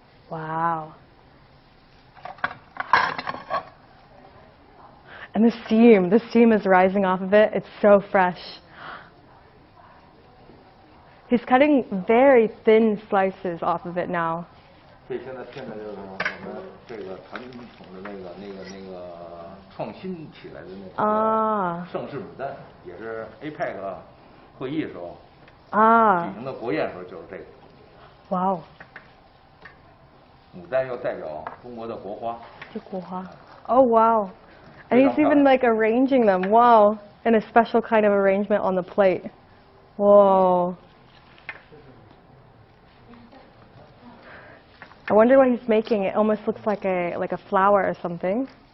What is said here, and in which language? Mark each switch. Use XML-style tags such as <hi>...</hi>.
<en>Wow. And the steam is rising off of it. It's so fresh. He's cutting very thin slices off of it now.</en> <zh>这现在就是我们这个传统的那个创新起来的那个盛世牡丹，也是 APEC 会议的时候举行的国宴时候就是这个。哇哦！牡丹又代表中国的国花。这国花。</zh> <en>Oh wow! And he's even like arranging them. Wow! In a special kind of arrangement on the plate. Whoa! I wonder what he's making. It almost looks like a flower or something.</en>